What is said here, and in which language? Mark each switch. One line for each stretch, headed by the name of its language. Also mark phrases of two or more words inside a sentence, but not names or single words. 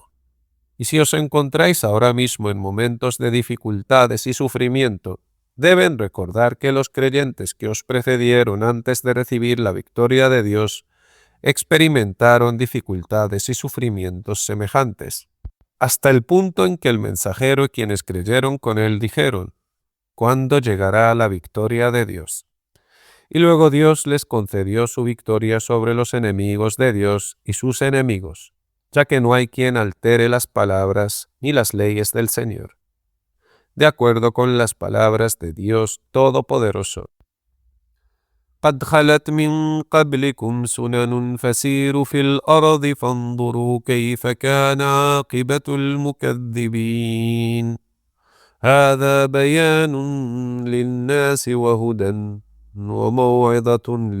Spanish: Y si os encontráis ahora mismo en momentos de dificultades y sufrimiento, deben recordar que los creyentes que os precedieron antes de recibir la victoria de Dios experimentaron dificultades y sufrimientos semejantes, hasta el punto en que el mensajero y quienes creyeron con él dijeron: ¿cuándo llegará la victoria de Dios? Y luego Dios les concedió su victoria sobre los enemigos de Dios y sus enemigos, ya que no hay quien altere las palabras ni las leyes del Señor, de acuerdo con las palabras de Dios Todopoderoso.
Arabic: قد خلت من قبلكم سنن فسيروا في الأرض فانظروا كيف كان عاقبة المكذبين هذا بيان للناس وهدى وموعظة